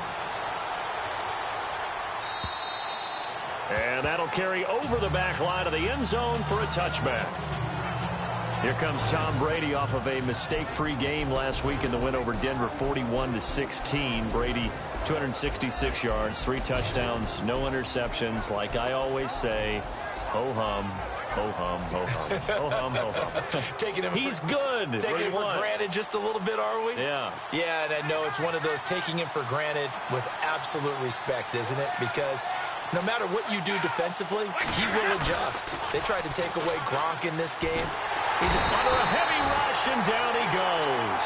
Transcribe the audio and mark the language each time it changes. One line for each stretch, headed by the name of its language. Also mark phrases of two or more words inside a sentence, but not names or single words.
English: And that'll carry over the back line of the end zone for a touchback. Here comes Tom Brady off of a mistake-free game last week in the win over Denver, 41-16. Brady, 266 yards, 3 touchdowns, no interceptions. Like I always say, ho-hum. Ho-hum, ho-hum, ho-hum, ho-hum. He's good. Taking him for granted just a little bit, are we? Yeah. Yeah, and I know it's one of those taking him for granted with absolute respect, isn't it? Because no matter what you do defensively, he will adjust. They tried to take away Gronk in this game. He's under a heavy rush, and down he goes.